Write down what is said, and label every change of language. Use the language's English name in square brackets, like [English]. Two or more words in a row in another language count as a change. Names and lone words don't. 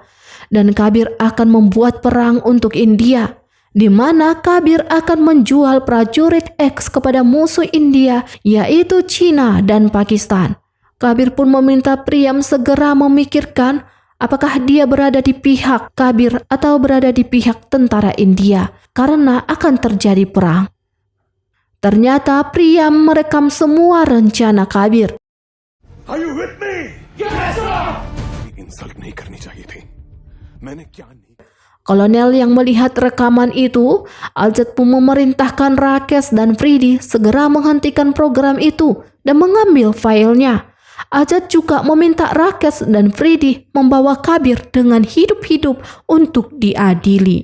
[Indonesian] Dan Kabir akan membuat perang untuk India, di mana Kabir akan menjual prajurit X kepada musuh India yaitu China dan Pakistan. Kabir pun meminta Priam segera memikirkan apakah dia berada di pihak Kabir atau berada di pihak tentara India karena akan terjadi perang. Ternyata Priam merekam semua rencana Kabir. [English] Are you with me? Yes, sir. [Hindi] इंसल्ट नहीं करनी चाहिए थी मैंने क्या नहीं [Indonesian] Kolonel yang melihat rekaman itu, Azad pun memerintahkan Rakesh dan Fridi segera menghentikan program itu dan mengambil filenya. Azad juga meminta Rakesh dan Fridi membawa Kabir dengan hidup-hidup untuk diadili.